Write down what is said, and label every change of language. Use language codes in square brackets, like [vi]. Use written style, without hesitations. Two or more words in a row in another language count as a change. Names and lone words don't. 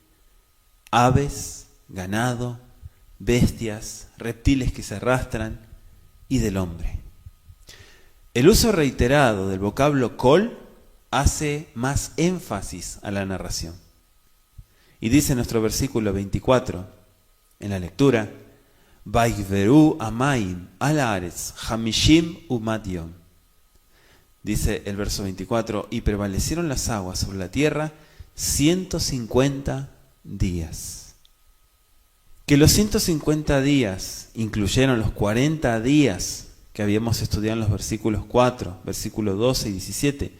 [es] Aves, ganado, bestias, reptiles que se arrastran y del hombre. El uso reiterado del vocablo kol hace más énfasis a la narración. Y dice nuestro versículo 24, en la lectura: [he] ויגברו המים על הארץ חמשים ומאת יום. [es] Dice el verso 24, y prevalecieron las aguas sobre la tierra 150 días. Que los 150 días incluyeron los 40 días que habíamos estudiado en los versículos 4, versículos 12 y 17.